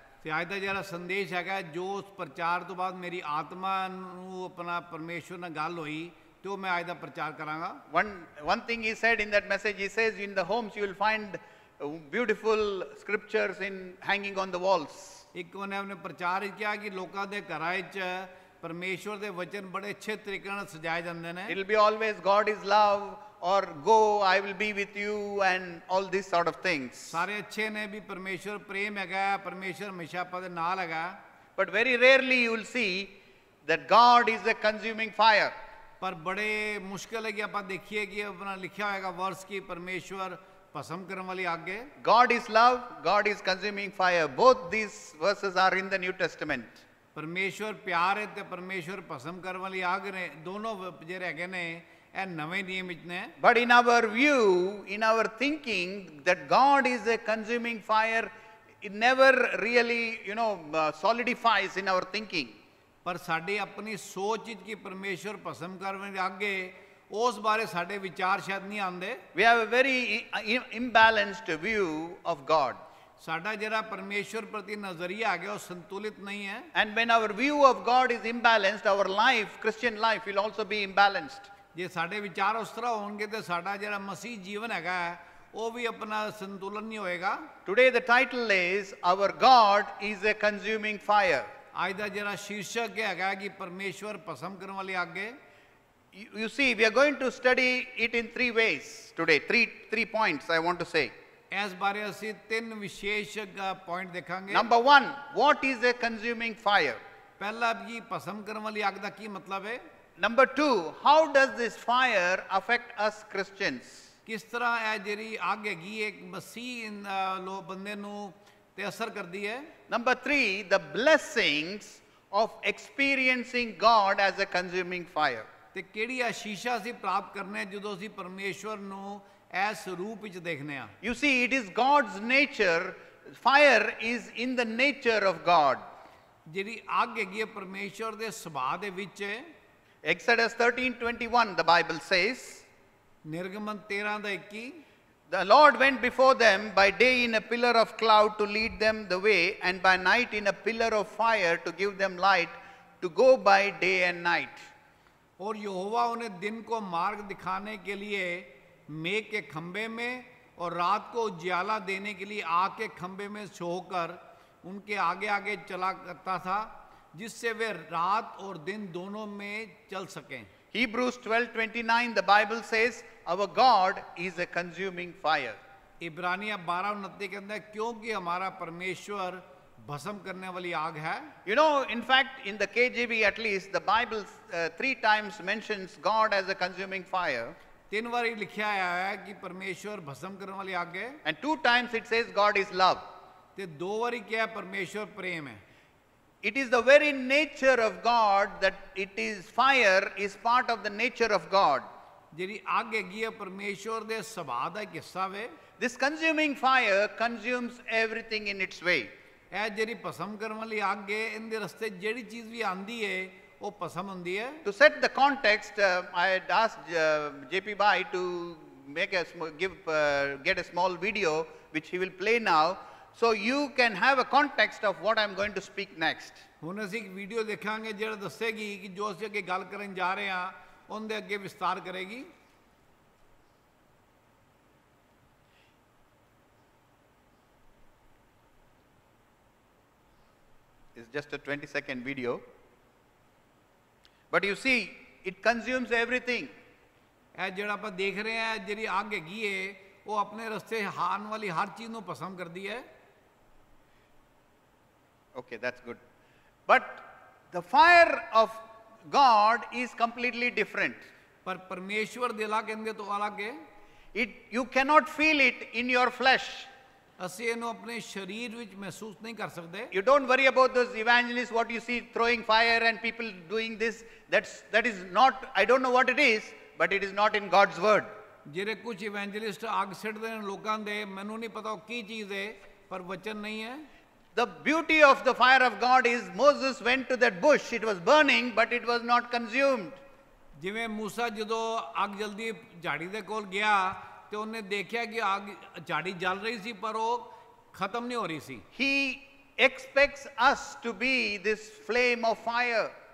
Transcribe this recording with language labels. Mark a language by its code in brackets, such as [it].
[pa] ਤੇ ਅੱਜ ਦਾ ਜਿਹੜਾ ਸੰਦੇਸ਼ ਹੈਗਾ ਜੋ ਉਸ ਪ੍ਰਚਾਰ ਤੋਂ ਬਾਅਦ ਮੇਰੀ ਆਤਮਾ ਨੂੰ ਆਪਣਾ ਪਰਮੇਸ਼ਵਰ ਨਾਲ ਗੱਲ ਹੋਈ ਤੇ ਉਹ ਮੈਂ ਅੱਜ ਦਾ ਪ੍ਰਚਾਰ ਕਰਾਂਗਾ [en] One thing he said in that message, he says in the homes you will find beautiful scriptures hanging on the walls. [pa] ਇੱਕ ਉਹਨੇ ਆਪਣੇ ਪ੍ਰਚਾਰ ਵਿੱਚ ਕਿਹਾ ਕਿ ਲੋਕਾਂ ਦੇ ਘਰਾਂ ਵਿੱਚ ਪਰਮੇਸ਼ਵਰ ਦੇ ਵਚਨ ਬੜੇ ਅੱਛੇ ਤਰੀਕੇ ਨਾਲ ਸਜਾਏ ਜਾਂਦੇ ਨੇ [en] It will be always God is love or go I will be with you and all these sort of things. [pa] ਸਾਰੇ ਅੱਛੇ ਨੇ ਵੀ ਪਰਮੇਸ਼ਵਰ ਪ੍ਰੇਮ ਹੈਗਾ ਪਰਮੇਸ਼ਵਰ ਹਮੇਸ਼ਾ ਆਪਾਂ ਦੇ ਨਾਲ ਹੈਗਾ [en] But very rarely you will see that God is a consuming fire. [pa] ਪਰ ਬੜੇ ਮੁਸ਼ਕਿਲ ਹੈ ਕਿ ਆਪਾਂ ਦੇਖੀਏ ਕਿ ਆਪਣਾ ਲਿਖਿਆ ਹੋਏਗਾ ਵਰਸ ਕੀ ਪਰਮੇਸ਼ਵਰ ਭਸਮ ਕਰਨ ਵਾਲੀ ਅੱਗ ਹੈ [en] God is love, God is consuming fire. Both these verses are in the New Testament. [pa] ਪਰਮੇਸ਼ਵਰ ਪਿਆਰ ਹੈ ਤੇ ਪਰਮੇਸ਼ਵਰ ਭਸਮ ਕਰਨ ਵਾਲੀ ਅੱਗ ਨੇ ਦੋਨੋਂ ਜਿਹੜੇ ਹੈਗੇ ਨੇ ਇਹ ਨਵੇਂ ਨਿਯਮ ਵਿੱਚ ਨੇ [en] But in our view, in our thinking that God is a consuming fire, it never really, solidifies in our thinking. [pa] ਪਰ ਸਾਡੀ ਆਪਣੀ ਸੋਚ ਵਿੱਚ ਕਿ ਪਰਮੇਸ਼ਵਰ ਭਸਮ ਕਰਨ ਵਾਲੀ ਅੱਗ ਹੈ ਉਸ ਬਾਰੇ ਸਾਡੇ ਵਿਚਾਰ ਸ਼ਾਇਦ ਨਹੀਂ ਆਉਂਦੇ [en] We have a very imbalanced view of God. [pa] ਸਾਡਾ ਜਿਹੜਾ ਪਰਮੇਸ਼ਵਰ ਪ੍ਰਤੀ ਨਜ਼ਰੀਆ ਹੈਗਾ ਉਹ ਸੰਤੁਲਿਤ ਨਹੀਂ ਹੈ [en] And when our view of God is imbalanced, our life, Christian life, will also be imbalanced. [pa] ਜੇ ਸਾਡੇ ਵਿਚਾਰ ਉਸ ਤਰ੍ਹਾਂ ਹੋਣਗੇ ਤੇ ਸਾਡਾ ਜਿਹੜਾ ਮਸੀਹ ਜੀਵਨ ਹੈਗਾ ਉਹ ਵੀ ਆਪਣਾ ਸੰਤੁਲਨ ਨਹੀਂ ਹੋਏਗਾ [en] Today the title is Our God is a consuming fire. [pa] ਅੱਜ ਦਾ ਜਿਹੜਾ ਸ਼ੀਰਸ਼ਕ ਹੈਗਾ ਕਿ ਪਰਮੇਸ਼ਵਰ ਭਸਮ ਕਰਨ ਵਾਲੀ ਅੱਗ ਹੈ [en] You see, we are going to study it in three ways today. Three points I want to say. [pa] ਇਸ ਬਾਰੇ ਅਸੀਂ ਤਿੰਨ ਵਿਸ਼ੇਸ਼ ਪੁਆਇੰਟ ਦੇਖਾਂਗੇ [en] Number one, what is a consuming fire? [pa] ਪਹਿਲਾ ਵੀ ਭਸਮ ਕਰਨ ਵਾਲੀ ਅੱਗ ਦਾ ਕੀ ਮਤਲਬ ਹੈ [en] Number two, how does this fire affect us Christians? [pa] ਕਿਸ ਤਰ੍ਹਾਂ ਇਹ ਜਿਹੜੀ ਅੱਗ ਹੈਗੀ ਇੱਕ ਮਸੀਹ ਲੋਕ ਬੰਦੇ ਨੂੰ ਤੇ ਅਸਰ ਕਰਦੀ ਹੈ [en] Number three, the blessings of experiencing God as a consuming fire. [pa] ਤੇ ਕਿਹੜੀ ਆਸ਼ੀਸ਼ਾ ਅਸੀਂ ਪ੍ਰਾਪਤ ਕਰਨੇ ਜਦੋਂ ਅਸੀਂ ਪਰਮੇਸ਼ਵਰ ਨੂੰ ਇਸ ਰੂਪ ਵਿੱਚ ਦੇਖਨੇ ਆ [en] You see, it is God's nature. Fire is in the nature of God. [pa] ਜਿਹੜੀ ਅੱਗ ਹੈਗੀ ਹੈ ਪਰਮੇਸ਼ਵਰ ਦੇ ਸੁਭਾਅ ਦੇ ਵਿੱਚ ਹੈ [en] Exodus 13:21, the Bible says, [pa] ਨਿਰਗਮਨ 13 ਦਾ 21 [en] The Lord went before them by day in a pillar of cloud to lead them the way, and by night in a pillar of fire to give them light to go by day and night. [hi] और यहोवा उन्हें दिन को मार्ग दिखाने के लिए मेघ के खंबे में और रात को उजियाला देने के लिए आग के खंबे में सोकर उनके आगे आगे चला करता था जिससे वे रात और दिन दोनों में चल सकें [en] Hebrews 12:29, the Bible says, Our God is a consuming fire. [hi] इब्रानिया 12:29 के अंदर क्योंकि हमारा परमेश्वर भस्म करने वाली आग है। [en] You know, in fact, in the KJV at least, the Bible 3 times mentions God as a consuming fire, [hi] 3 बार लिखा है कि परमेश्वर भस्म करने वाली आग है, [en] and 2 times it says God is love. [hi] ते 2 बार क्या है परमेश्वर प्रेम है। [en] It is the very nature of God that it is fire is part of the nature of God. [pa] ਜਿਹੜੀ ਅੱਗ ਹੈਗੀ ਹੈ ਪਰਮੇਸ਼ਵਰ ਦੇ ਸੁਭਾਅ ਦਾ ਇੱਕ ਹਿੱਸਾ ਵੇ। [en] This consuming fire consumes everything in its way. [pa] ਇਹ ਜਿਹੜੀ ਭਸਮ ਕਰਨ ਵਾਲੀ ਅੱਗ ਹੈ ਇਹਦੇ ਰਸਤੇ ਜਿਹੜੀ ਚੀਜ਼ ਵੀ ਆਂਦੀ ਹੈ ਉਹ ਭਸਮ ਹੁੰਦੀ ਹੈ। [en] To set the context, I had asked JP Bhai to make a get a small video which he will play now, so you can have a context of what I'm going to speak next. [pa] ਹੁਣ ਅਸੀਂ ਇੱਕ video ਦੇਖਾਂਗੇ ਜਿਹੜਾ ਦੱਸੇਗੀ ਕਿ ਜੋ ਅਸੀਂ ਅੱਗੇ ਗੱਲ ਕਰਨ ਜਾ ਰਹੇ ਹਾਂ ਉਹਦੇ ਅੱਗੇ ਵਿਸਤਾਰ ਕਰੇਗੀ। [en] It's just a 20-second video. But you see, it consumes everything. [pa] ਇਹ ਜਿਹੜਾ ਆਪਾਂ ਦੇਖ ਰਹੇ ਹਾਂ ਜਿਹੜੀ ਅੱਗ ਹੈਗੀ ਹੈ ਉਹ ਆਪਣੇ ਰਸਤੇ ਆਉਣ ਵਾਲੀ ਹਰ ਚੀਜ਼ ਨੂੰ ਭਸਮ ਕਰਦੀ ਹੈ। [en] Okay, that's good. But the fire of God is completely different. [pa] ਪਰ ਪਰਮੇਸ਼ਵਰ ਦੇ ਲਾ ਕਹਿੰਦੇ ਤੋਂ ਅਲੱਗ ਹੈ। [en] You cannot feel it in your flesh. [pa] ਅਸੀਂ ਇਹਨੂੰ ਆਪਣੇ ਸਰੀਰ ਵਿੱਚ ਮਹਿਸੂਸ ਨਹੀਂ ਕਰ ਸਕਦੇ। [en] You don't worry about those evangelists, what you see throwing fire and people doing this. That is not, I don't know what it is, but it is not in God's word. [pa] ਜਿਹੜੇ ਕੁਝ evangelist ਅੱਗ ਸਿੱਟਦੇ ਨੇ ਲੋਕਾਂ ਦੇ ਮੈਨੂੰ ਨਹੀਂ ਪਤਾ ਉਹ ਕੀ ਚੀਜ਼ ਹੈ ਪਰ ਵਚਨ ਨਹੀਂ ਹੈ। [en] The beauty of the fire of God is Moses went to that bush. It was burning, but it was not consumed. [pa] ਜਿਵੇਂ ਮੂਸਾ ਜਦੋਂ ਅੱਗ ਜਲਦੀ ਝਾੜੀ ਦੇ ਕੋਲ ਗਿਆ ਤੇ ਉਹਨੇ ਦੇਖਿਆ ਕਿ ਅੱਗ ਝਾੜੀ ਜਲ ਰਹੀ ਸੀ ਪਰ ਉਹ ਖਤਮ ਨਹੀਂ ਹੋ ਰਹੀ ਸੀ। [en] He expects us to be this flame of fire.